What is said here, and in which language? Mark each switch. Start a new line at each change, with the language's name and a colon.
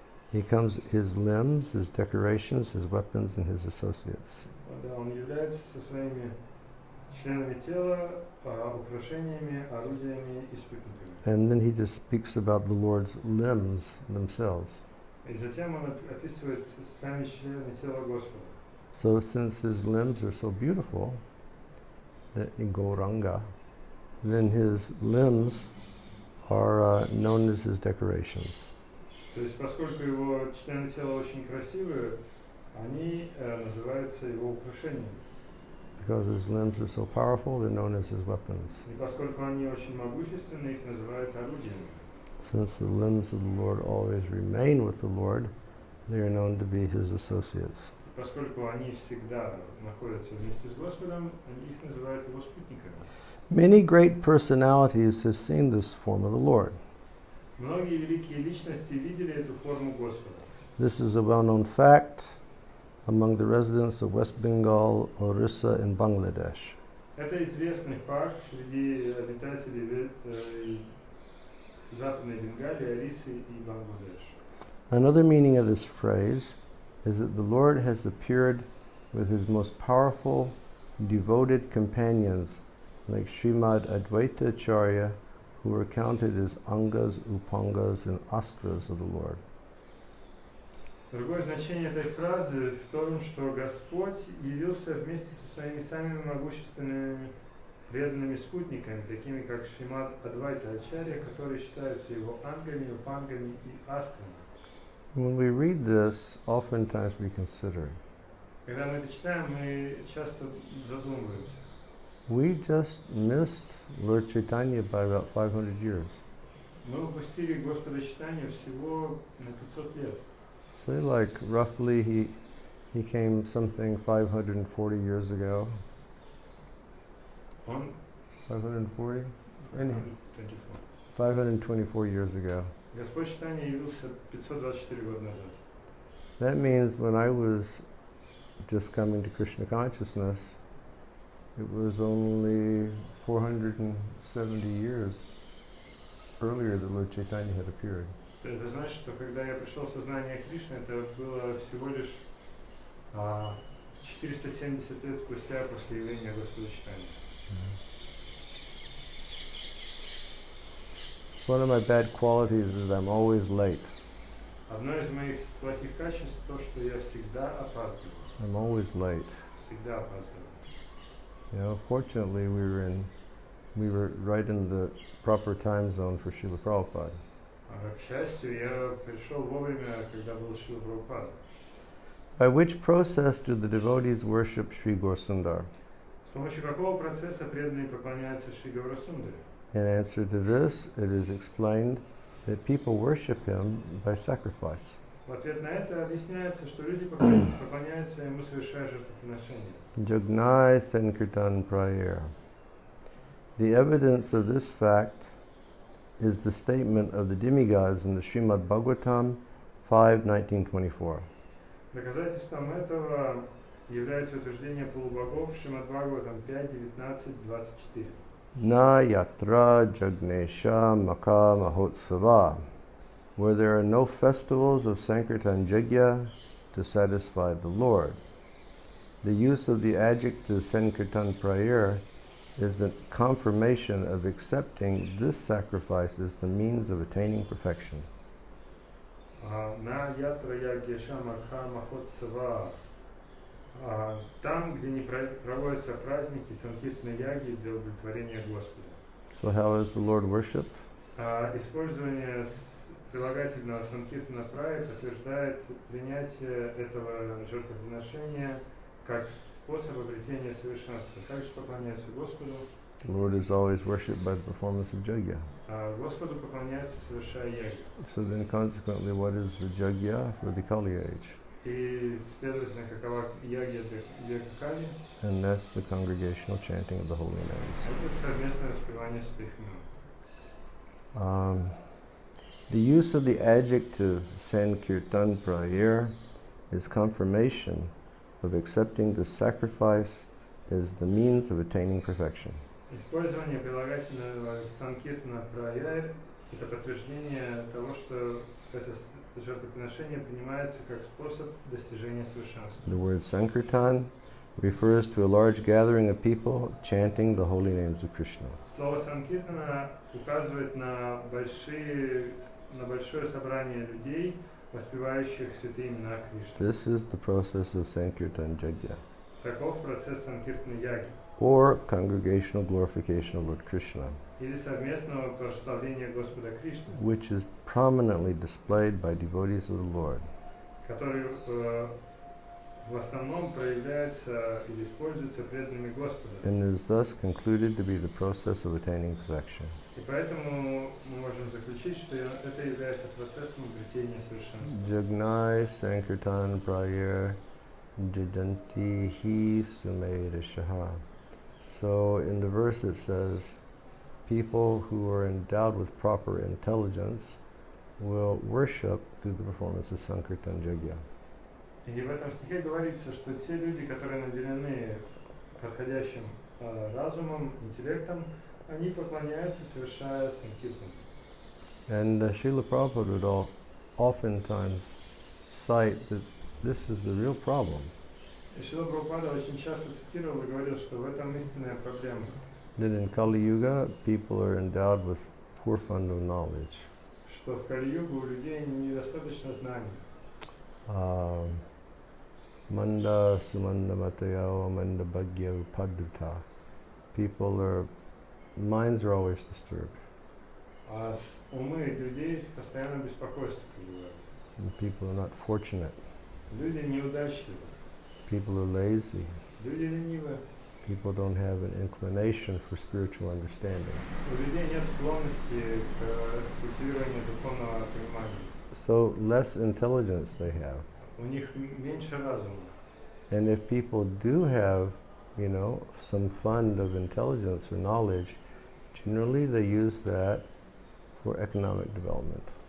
English: He comes his limbs, his decorations, his weapons, and his associates.
Russian: Да, он является со своими членами тела, украшениями, орудиями и спутниками.
English: And then he just speaks about the Lord's limbs themselves.
Russian: И затем он описывает сами члены тела Господа.
English: So since his limbs are so beautiful, that in Gauranga, then his limbs are known as his decorations.
Russian: То есть, поскольку его члены тела очень красивые, они называются его украшениями.
English: Because his limbs are so powerful, they're known as his weapons.
Russian: И поскольку они очень могущественны, их называют орудиями.
English: Since the limbs of the Lord always remain with the Lord, they are known to be his associates.
Russian: И поскольку они всегда находятся вместе с Господом, они их называют его спутниками.
English: Many great personalities have seen this form of the Lord.
Russian: Многие великие личности видели эту форму Господа.
English: This is a well-known fact among the residents of West Bengal, Orissa, and Bangladesh.
Russian: Это известный факт среди обитателей Западной Бенгалии, Орисы и Бангладеш.
English: Another meaning of this phrase is that the Lord has appeared with his most powerful, devoted companions like Srimad Advaita Acharya, who were counted as Angas, Upangas, and Astras of the Lord.
Russian: Другое значение этой фразы в том, что Господь явился вместе со своими самыми могущественными преданными спутниками, такими как Шримад Адвайта Ачарья, которые считаются его ангами, упангами и астрами.
English: When we read this, oftentimes we consider,
Russian: Когда мы это читаем, мы часто задумываемся.
English: we just missed Lord Chaitanya by about 500 years.
Russian: Мы упустили Господа Чайтанью всего на 500 лет.
English: Say like roughly he came something 540 years ago.
Russian: Он
English: 540? 24. 524 years ago.
Russian: Господь Чайтанья явился 524 года назад.
English: That means when I was just coming to Krishna consciousness, it was only 470 years earlier that Lord Chaitanya had appeared.
Russian: Это значит, что когда я пришел в сознание Кришны, это было всего лишь 470 лет спустя после явления Господа Чайтаньи.
English: One of my bad qualities is I'm always late.
Russian: Одно из моих плохих качеств то, что я всегда опаздываю.
English: I'm always late.
Russian: Всегда опаздываю.
English: You know, fortunately we were right in the proper time zone for Srila Prabhupada.
Russian: К счастью, я пришел вовремя, когда был Шрила Прабхупада.
English: By which process do the devotees worship Sri Gaurasundar?
Russian: С помощью какого процесса преданные поклоняются Шри Гаурасундаре?
English: In answer to this, it is explained that people worship him by sacrifice.
Russian: В ответ на это объясняется, что люди поклоняются ему, совершая жертвоприношение.
Sanskrit: Jagnai Sankirtan Prayer.
English: The evidence of this fact is the statement of the demigods in the Srimad Bhagavatam 5:19-24.
Russian: Доказательством этого является утверждение полубогов Шримад Бхагаватам 5.19.24.
Sanskrit: Na yatra jagnesha maka mahotsava,
English: where there are no festivals of Sankirtan Yajna to satisfy the Lord. The use of the adjective Sankirtan Prayer is a confirmation of accepting this sacrifice as the means of attaining perfection.
Sanskrit: На ятра ягеша мака махотсава.
Russian: Там, где не проводятся праздники санкиртной яги для удовлетворения Господа.
English: So how is the Lord worshipped?
Russian: Использование прилагательного санкиртана прая подтверждает принятие этого жертвоприношения как способ обретения совершенства. Также поклоняются Господу.
English: The Lord is always worshipped by the performance of Yajna.
Russian: Господу поклоняются, совершая яги.
English: So then consequently, what is the Yajna for the Kali age?
Russian: И, следовательно, какова ягья для Кали?
English: And that's the congregational chanting of the holy names.
Russian: Это совместное воспевание святых имен.
English: The use of the adjective Sankirtan Prayer is confirmation of accepting the sacrifice as the means of attaining perfection.
Russian: Использование прилагательного санкиртана праяр – это подтверждение того, что это жертвоприношение принимается как способ достижения совершенства.
English: The word Sankirtan refers to a large gathering of people chanting the holy names of Krishna.
Russian: Слово санкиртана указывает на большое собрание людей, воспевающих святые имена Кришны.
English: This is the process of Sankirtan Yajna,
Russian: Таков процесс санкиртной яги,
English: or congregational glorification of Lord Krishna,
Russian: или совместного прославления Господа Кришны,
English: which is prominently displayed by devotees of the Lord.
Russian: который в основном проявляется или используется преданными Господа.
English: And is thus concluded to be the process of attaining perfection.
Russian: И поэтому мы можем заключить, что это является процессом обретения совершенства.
Sanskrit: Jagnai Sankirtan Prayer Jajanti Hi Sumedashaha.
English: So in the verse it says, people who are endowed with proper intelligence will worship through the performance of Sankirtan Yajna.
Russian: И в этом стихе говорится, что те люди, которые наделены подходящим разумом, интеллектом, они поклоняются, совершая санкиртан.
English: And Srila Prabhupada would oftentimes cite that this is the real problem.
Russian: И Шрила Прабхупада очень часто цитировал и говорил, что в этом истинная проблема.
English: That in Kali Yuga, people are endowed with poor fund of knowledge.
Russian: Что в Кали-югу у людей недостаточно знаний.
Sanskrit: Manda sumanda matayao manda bhagya upaduta.
English: Minds are always disturbed.
Russian: А умы людей постоянно беспокойство пребывают.
English: And people are not fortunate.
Russian: Люди неудачливы.
English: People are lazy.
Russian: Люди ленивы.
English: People don't have an inclination for spiritual understanding.
Russian: У людей нет склонности к культивированию духовного понимания.
English: So less intelligence they have.
Russian: У них меньше разума.
English: And if people do have, some fund of intelligence or knowledge, generally they use that for economic development.